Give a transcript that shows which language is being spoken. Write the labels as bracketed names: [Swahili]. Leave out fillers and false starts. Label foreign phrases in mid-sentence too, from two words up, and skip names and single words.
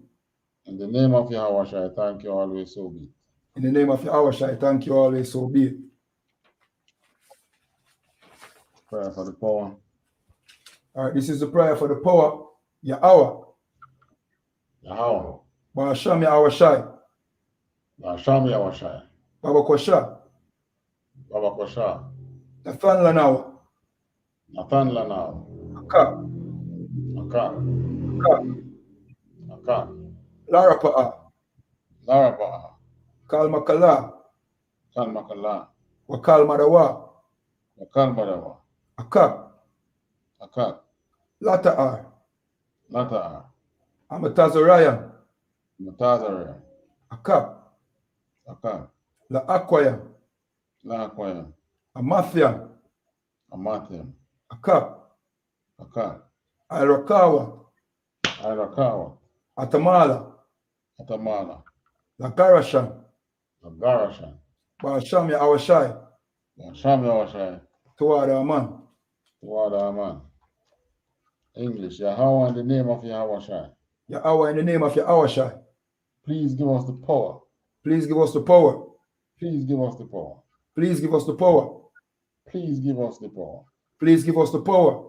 [English] In the name of Yahawashai, thank you always, so be it. In the name of Yahawashai, thank you always, so be it. Prayer for the power. All right, this is the prayer for the power. Yahweh. Yahweh. Ba'asham Yahawashai. Ba'asham Yahawashai. Baba Kwasha. Baba Kwasha. Nathan Lanawa. Nathan Lanawa. Aka. Aka. Aka. Aka. Lara Pa'a. Lara Pa'a. Kal Makala. Kal Makala. Wakal Madawa. Wakal Madawa. Aka. Aka. Lata'ar. Lata'ar. Amatazarayan. Amatazarayan. Aka. Aka. La Aquaya, La Aquaya. Amathiam, Amathiam. Aka, Aka. Irakawa, Irakawa. Atamala, Atamala. La Garashan, Garashan. Basham Yahawashai, Sham Yahawashai. THAWADAH man. THAWADAH man. English. Yahweh in the name of Yahawashai. Yahweh in the name of Yahawashai. Please give us the power. Please give us the power. Please give us the power. Please give us the power. Please give us the power. Please give us the power.